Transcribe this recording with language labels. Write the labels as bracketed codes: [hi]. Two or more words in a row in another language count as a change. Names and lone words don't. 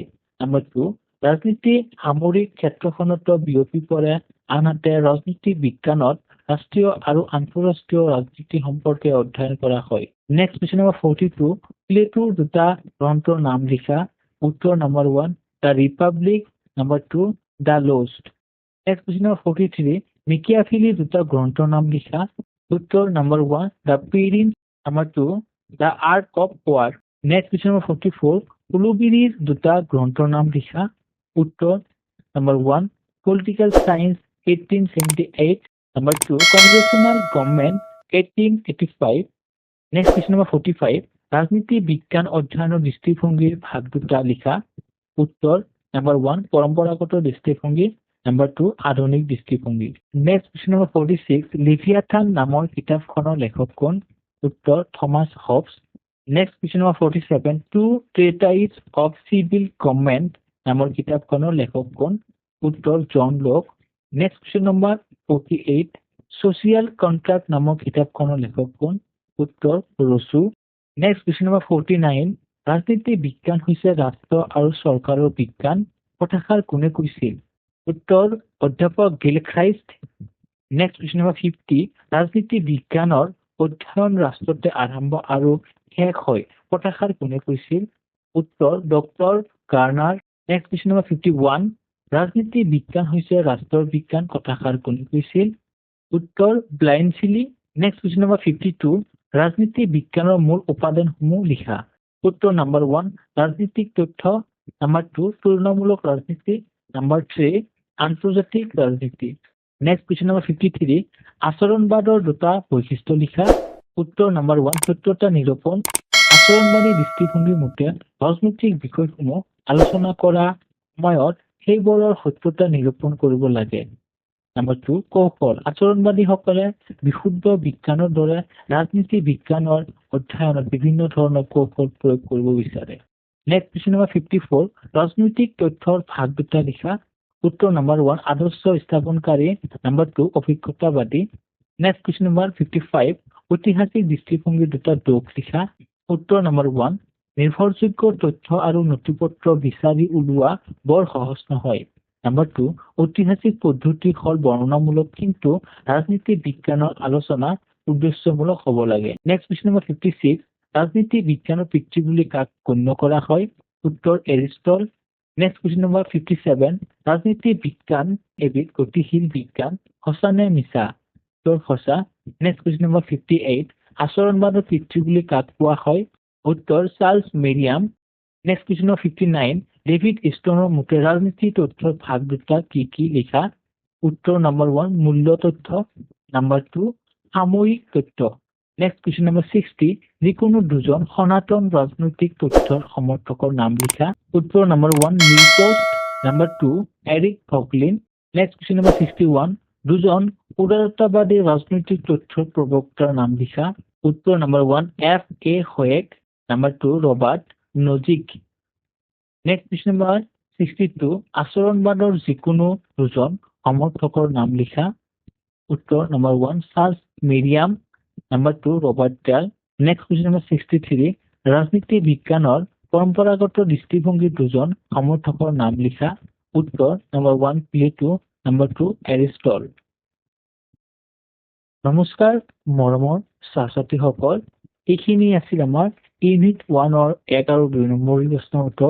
[as] নম্বৰ 2 ৰাজনীতি সামৰিক ক্ষেত্ৰখনতো বিয়পি পৰে, আনহাতে ৰাজনীতি বিজ্ঞানত ৰাষ্ট্ৰীয় আৰু আন্তঃৰাষ্ট্ৰীয় ৰাজনীতি সম্পৰ্কে অধ্যয়ন কৰা হয়। [en] Next question number 42 [as] প্লেটোৰ দুটা গ্ৰন্থৰ নাম লিখা। উত্তৰ নম্বৰ 1 দ্য ৰিপাব্লিক Number 2, The Lost. [en] Next question number 43, [as] Machiavelli দুটা গ্ৰন্থৰ নাম লিখা। উত্তৰ number 1, The Parents, number 2, The Art of War. [en] Next question number 44, [as] উলুবেৰিৰ দুটা গ্ৰন্থৰ নাম লিখা। উত্তৰ number 1, Political Science 1878, number 2, Congressional Government 1885. [en] Next question number 45, [as] ৰাজনীতি বিজ্ঞান অধ্যয়নৰ দৃষ্টিভংগীৰ ভাগ দুটা লিখা। উত্তৰ number 1, পৰম্পৰাগত দৃষ্টিভংগী, number 2, আধুনিক দৃষ্টিভংগী। [en] Next question number 46, [as] লিভিয়াথান নামৰ কিতাপখনৰ লেখক কোন? উত্তৰ থমাস হবস। [en] Next question number 47, [as] Two Treatises of Civil Government নামৰ কিতাপখনৰ লেখক কোন? উত্তৰ জন লক। [en] Next question number 48, [as] Social Contract নামৰ কিতাপখনৰ লেখক কোন? উত্তৰ ৰচু। [en] Next question number 49, [as] ৰাজনীতি বিজ্ঞান হৈছে ৰাষ্ট্ৰ আৰু চৰকাৰৰ বিজ্ঞান, কথাষাৰ কোনে কৈছিল? উত্তৰ অধ্যাপক গিলখ্ৰাইষ্ট। [en] Next question number 50, [as] ৰাজনীতি বিজ্ঞানৰ অধ্যয়ন ৰাষ্ট্ৰতে আৰম্ভ আৰু শেষ হয়, কথাষাৰ কোনে কৈছিল? উত্তৰ ডক্টৰ গাৰ্নাৰ। [en] Next question number 51, [as] ৰাজনীতি বিজ্ঞান হৈছে ৰাষ্ট্ৰৰ বিজ্ঞান, কথাষাৰ কোনে কৈছিল? উত্তৰ ব্লাইনছিলি। [en] Next question number 52, [as] ৰাজনীতি বিজ্ঞানৰ মূল উপাদানসমূহ লিখা। উত্তৰ number 1, ৰাজনীতিক তথ্য, number 2, তুলনামূলক ৰাজনীতি, number 3, আন্তৰ্জাতিক ৰাজনীতি। [en] Next question number 53, [as] আচৰণবাদৰ দুটা বৈশিষ্ট্য লিখা। উত্তৰ number 1, সত্যতা নিৰূপণ। আচৰণবাদী দৃষ্টিভংগীৰ মতে ৰাজনৈতিক বিষয়সমূহ আলোচনা কৰা সময়ত সেইবোৰৰ সত্যতা নিৰূপণ কৰিব লাগে। Number 2, কৌশল। আচৰণবাদীসকলে বিশুদ্ধ বিজ্ঞানৰ দৰে ৰাজনীতি বিজ্ঞানৰ অধ্যয়নত বিভিন্ন ধৰণৰ কৌশল প্ৰয়োগ কৰিব বিচাৰে। [en] Next question number 54, [as] ৰাজনৈতিক তথ্যৰ ভাগ দুটা লিখা। উত্তৰ number 1, আদৰ্শ স্থাপনকাৰী, number 2, অভিজ্ঞতাবাদী। [en] Next question number 55, [as] ঐতিহাসিক দৃষ্টিভংগীৰ দুটা দোষ লিখা। উত্তৰ number 1, নিৰ্ভৰযোগ্য তথ্য আৰু নথিপত্ৰ বিচাৰি উলিওৱা বৰ সহজ নহয়। Number 2, ঐতিহাসিক পদ্ধতি হল বৰ্ণনামূলক, কিন্তু ৰাজনীতি বিজ্ঞানৰ আলোচনা উদ্দেশ্যমূলক হ'ব লাগে। [en] Next question number 56, [as] ৰাজনীতি বিজ্ঞানৰ পিতৃ বুলি কাক গণ্য কৰা হয়? উত্তৰ এৰিষ্টটল। [en] Next question number 57, [as] ৰাজনীতি বিজ্ঞান এবিধ গতিশীল বিজ্ঞান, সঁচা নে মিছা? উত্তৰ সঁচা। [en] Next question number 58, [as] আচৰণবাদৰ পিতৃ বুলি কাক কোৱা হয়? উত্তৰ চাৰ্লছ মেৰিয়াম। [en] Next question number 59, [as] ডেভিড ষ্টনৰ মতে ৰাজনীতি তথ্যৰ ভাগ দুটা কি কি লিখা। উত্তৰ number 1, মূল্য তথ্য, number 2, সাময়িক তথ্য। [en] Next question number 60, [as] যিকোনো দুজন সনাতন ৰাজনৈতিক তথ্যৰ সমৰ্থকৰ নাম লিখা। উত্তৰ number 1, মিলপোষ্ট, number 2, এৰিক ভগলিন। [en] Next question number 61, [as] দুজন উদাৰতাবাদী ৰাজনৈতিক তথ্যৰ প্ৰবক্তাৰ নাম লিখা। উত্তৰ number 1, F.A. হোয়েক, number 2, ৰবাৰ্ট নজিক। [en] Next question number 62, [as] আচৰণবাদৰ যিকোনো দুজন সমৰ্থকৰ নাম লিখা। উত্তৰ number 1, চাৰ্লছ মেৰিয়াম, number 2, ৰবাৰ্ট ডাল। [en] Next question number 63, [as] ৰাজনীতি বিজ্ঞানৰ পৰম্পৰাগত দৃষ্টিভংগীৰ দুজন সমৰ্থকৰ নাম লিখা। উত্তৰ number 1, প্লেটো, number 2, এৰিষ্টটল। নমস্কাৰ মৰমৰ ছাত্ৰ-ছাত্ৰীসকল, এইখিনি আছিল আমাৰ ইউনিট 1ৰ 1 আৰু 2 নম্বৰ প্ৰশ্নৰ উত্তৰ।